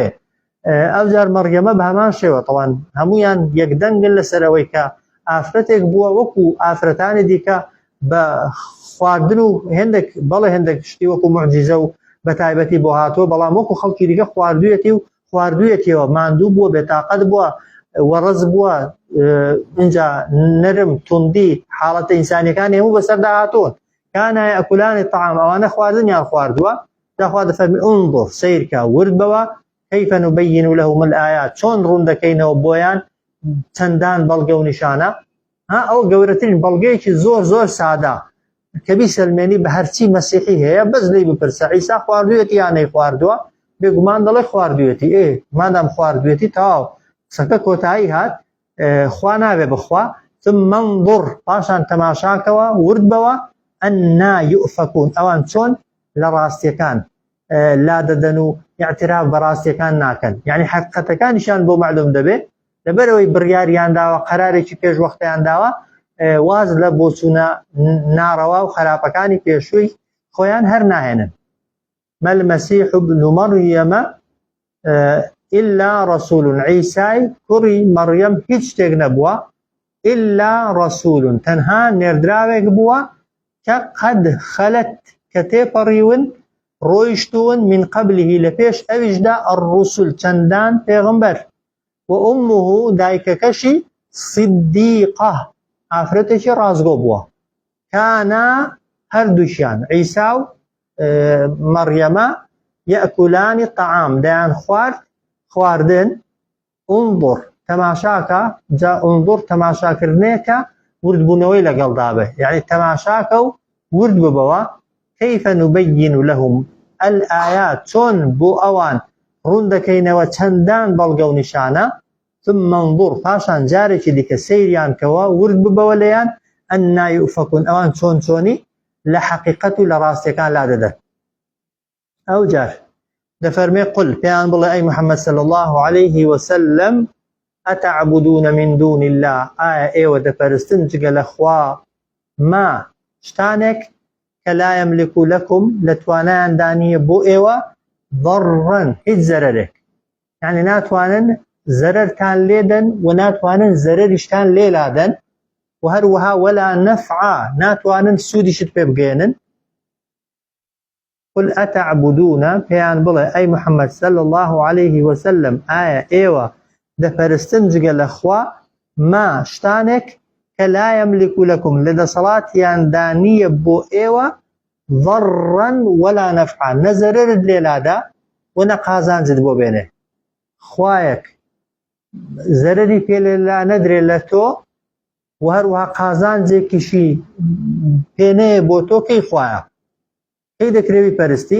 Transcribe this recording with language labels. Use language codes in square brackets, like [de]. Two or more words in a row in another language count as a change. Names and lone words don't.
[ckb] ئەو جار مەڕیەمە بە هەمان شێوە تەوان هەمویان یەکدەنگن لەسەرەوەی کە ئافرەتێک بووە وەکو ئافرەتانی دیکە بە خواردن و هێندێک شتی وەکو معجیزە و بە تایبەتی بۆ هاتووە، بەڵام وەکو خەڵکی دیکە خواردوویەتیەوە، ماندوو بووە، بێتاقەت بووە، وەڕز بووە، اینجا نەرم توندی حاڵەتە ئینسانیەکانی هەموو بەسەردا هاتوون. [ar] کانە یەکولانی طعام [ckb] ئەوانە خواردن یان خواردووە؟ داخوا دەفەرمێ انظر سەیرکە وردبەوە [ar] كيف نبين لهم الآيات [ckb] چۆن ڕوون دەکەینەوە بۆیان چەندان بەڵگە و نیشانە. ئەو گەورەترین بەڵگەیەکی زۆر سادا کە بیسەلمێنی بە هەرچی مەسیحی هەیە بەس لێی بپرسە عیسا خواردوویەتی یان نەی خواردووە؟ بێگومان دەڵێ خواردوویەتی. مادام خواردوویەتی تەواو قسەکە کۆتایی هات، خوا نابێ بخوا. [ar] ثم انظر [ckb] پاشان تەماشاکەوە وردبەوە [ar] ئەنا یؤفەکون [ckb] ئەوان چۆن لە ڕاستیەکان لا دەدەن و اعتراف بە ڕاستیەکان ناکەن، یعنی حەقیقەتەکانیشان بۆ معلوم دەبێت لەبەرەوەی بڕیاریان داوە قەرارێکی پێش وەختیان داوە واز لە بۆچوونە ناڕەوا و خراپەکانی پێشووی خۆیان هەر ناهێنن. [ar] ما المسيح ابن مريم إلا رسول [ckb] عیسای کوڕی مەڕیەم هیچ شتێک نەبووە [ar] إلا رسول [ckb] تەنها نێردراوێک بووە کە قەد خەلەت کە تێپەڕیون ڕۆیشتون [ar] من قبله [ckb] لە پێش ئەویشدا الرسل چەندان پێغەمبەر و ئومه دایکەکەشی صدیقە ئافرەتێکی ڕازگۆ بووە. کانە هەردووشیان عیسا و مەڕیەمە [ar] یەکولانی طعام [ckb] دەیان خواردن. انظر تەماشاکە، جا انظر تەماشاکردنێکە وردبوونەوەی لەگەڵدا بێ، یعنی تەماشاکە و ورد ببەوە. [ar] كيف نبين لهم الآيات [ckb] چۆن بۆ ئەوان ڕوون دەکەینەوە چەندان بەڵگە و نیشانە. [ar] ثم انظر [ckb] پاشان جارێکی دیکە سەیریان کەوە ورد ببەوە لەیان [ar] ئەنا یؤفەکون [ckb] ئەوان چۆنی لە حەقیقەت و لە ڕاستیەکان لا دەدەن. ئەو جار دەفەرمێ قل پێیان بڵێ ئەی محەممەد [ar] صلی الله عليه وسلم ئەتەعبدون من دون الله [ckb] ئایا ئێوە دەپەرستن جگە لە خوا ما شتانێک کە [ar] لا يملك لكم [ckb] لتوانایاندا نییە بۆ ئێوە ضەڕەن هیچ زەرەرێک، یعنی ناتوانن زەرەرتان لێدەن و ناتوانن زەرەریشتان لێلادەن و هەروەها [ar] وەلا نەفعا [ckb] ناتوانن سوودیشت پێ بگێنن. [ar] قل ئەتەعبدون [ckb] پێیان بڵێ ئەی محەممەد [ar] صلی الله عليه وسلم [ckb] ئایا ئێوە دەپەرستن جگە لە خوا ما شتانێک کە [ar] لا يملك لكم [ckb] لەدەسەڵاتیاندا نییە بۆ ئێوە [ar] ضەڕەن وەلا نەفعا [ckb] نە زەرەرت لێلادا و نە قازانجت بۆ بێنێ. خوایەک زەرەری پێ لێلا نەدرێت لە تۆ و هەروەها قازانجێکیشی پێنەیە بۆ تۆ کەی خوایە، کەی دەکرێوی پەرستی؟